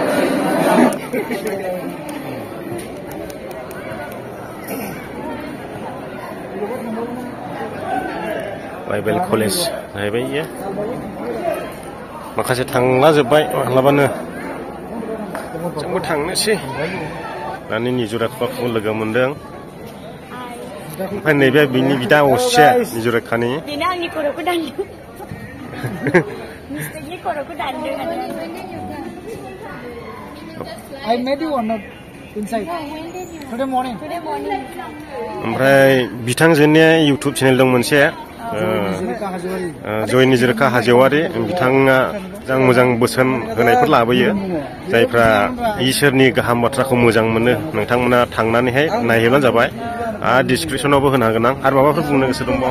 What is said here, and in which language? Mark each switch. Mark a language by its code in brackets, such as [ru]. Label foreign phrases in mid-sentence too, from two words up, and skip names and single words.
[en] Bible college [brx] जाहैबाय इयो माखासे थांला जोब्बाय मालाबानो जोंबो थांनोसै दानि निजुराखौ लोगो मोनदों ओमफ्राय नैबे बिनि बिदा असे निजुराखानि बेनो आंनि खर'खौ दानदों मिस्टेकनि खर'खौ दानदों [en] I met you or not inside? Today morning. [brx] ओमफ्राय बिथांजोनि [en] YouTube channel [brx] दं मोनसे जय निजोरखा हाजोवारि बिथाङा मोजां बोसोन होनायफोर लाबोयो जायफ्रा इसोरनि गाहाम बाथ्राखौ मोजां मोनो नोंथांमोना थांनानैहाय नायहैबानो जाबाय आरो डिसक्रिपसनावबो होनो हागोन आं आरो माबाफोर बुंनो गोसो दंबावो